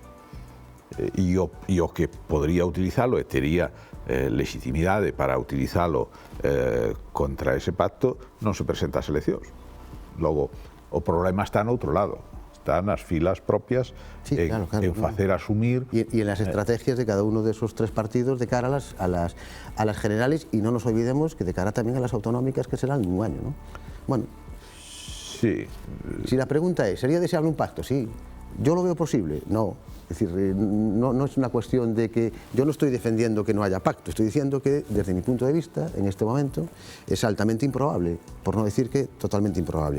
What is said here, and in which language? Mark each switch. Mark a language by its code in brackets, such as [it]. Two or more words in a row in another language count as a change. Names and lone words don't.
[gl] E o que podría utilizalo e tería legitimidade para utilizalo contra ese pacto non se presenta ás eleccións. Logo, o problema está no outro lado. está nas filas propias en facer asumir... [es] Y en las estrategias de cada uno de esos tres partidos de cara a las generales, y no nos olvidemos que de cara también a las autonómicas que serán en un año, ¿no? Bueno, sí. Si la pregunta es, ¿sería deseable un pacto? Sí. ¿Yo lo veo posible? No. Es decir, no es una cuestión de que... Yo no estoy defendiendo que no haya pacto, estoy diciendo que, desde mi punto de vista, en este momento, es altamente improbable, por no decir que totalmente improbable.